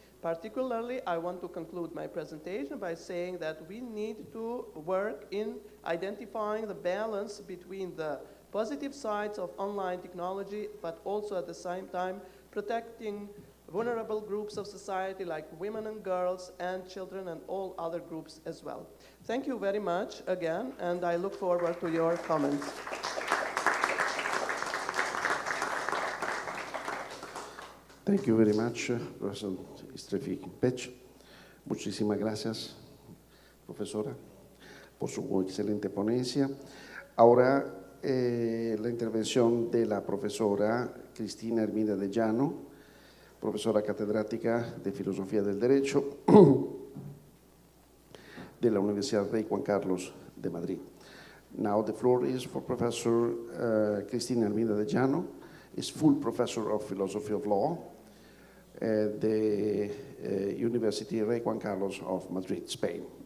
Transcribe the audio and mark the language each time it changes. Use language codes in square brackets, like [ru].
[en] Particularly, I want to conclude my presentation by saying that we need to work in identifying the balance between the positive sides of online technology, but also at the same time protecting vulnerable groups of society like women and girls and children and all other groups as well. Thank you very much again, and I look forward to your comments. Thank you very much, Professor Istrefi-Pec. [es] Muchísimas gracias, profesora, por su excelente ponencia. Ahora, la intervención de la profesora Cristina Hermida de Llano, profesora catedrática de Filosofía del Derecho de la Universidad Rey Juan Carlos de Madrid. [en] Now the floor is for Professor Cristina Hermida de Llano, is full professor of Philosophy of Law at the University Rey Juan Carlos of Madrid, Spain.